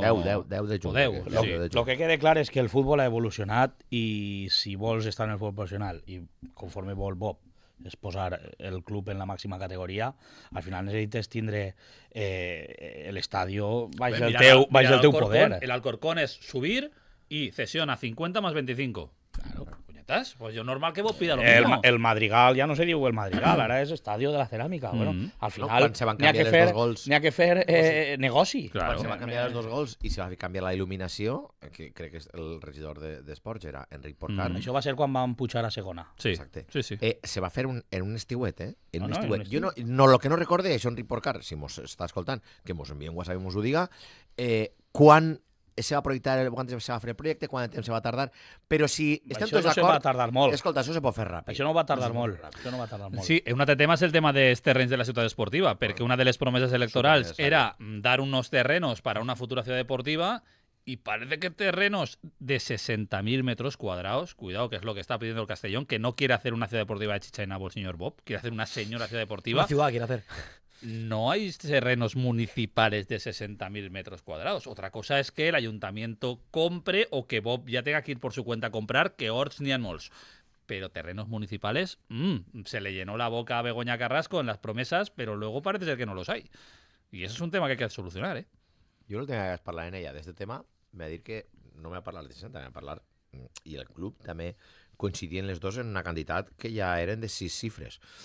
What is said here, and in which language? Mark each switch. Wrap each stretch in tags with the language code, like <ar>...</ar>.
<ca>10 de juny. 10. Lo que quede clar és que el futbol ha evolucionat i si vols estar en el futbol professional i conforme vol Bob és posar el club en la màxima categoria, al final necessites tindre l'estadio baix el teu poder.</ca> <es>El Alcorcón es subir y cesión a 50 más 25. Claro. Pues yo normal que vos pida lo mismo.</es> <ca>El Madrigal ja no se diu el Madrigal, ara és Estadio de la Ceràmica. Bueno, al final n'hi ha que fer negoci. Quan se van canviar els 2 gols i se va canviar la il·luminació, que crec que el regidor d'Esports era Enric Porcar. Això va ser quan van pujar a segona. Sí, exacte. Sí. Se va fer en un estiuet, En un estiuet. Jo lo que no recorde, això Enric Porcar, si mos està escoltant, que mos envia un WhatsApp i mos ho diga, quan se va projectar, quan se va fer el projecte, quant temps se va tardar, però si estem tots d'acord... Això no se va tardar molt. Escolta, això se pot fer ràpid. Això no va tardar molt. Sí, un altre tema és el tema dels terrenys de la ciutat esportiva, perquè una de les promeses electorals era</ca> <es>dar unos terrenos para una futura ciudad deportiva y parece que terrenos de 60.000 metros cuadrados, cuidado, que es lo que está pidiendo el Castellón, que no quiere hacer una ciudad deportiva de chicha y nabo el señor Bob, quiere hacer una señora ciudad deportiva. Una ciudad quiere hacer. No hay terrenos municipales de 60.000 metros cuadrados. Otra cosa es que el ayuntamiento compre o que Bob ya tenga que ir por su cuenta a comprar,</es> <ca>que horts ni molts.</ca> <es>Pero terrenos municipales, se le llenó la boca a Begoña Carrasco en las promesas, pero luego parece ser que no los hay. Y eso es un tema que hay que solucionar, ¿eh?</es> <ca>Jo l'última vegada que parlar en ella d'aquest tema m'ha dit que no m'ha parlat de 60, m'ha parlat, i el club també coincidien les dos en una quantitat que ja eren de 6 xifres.</ca>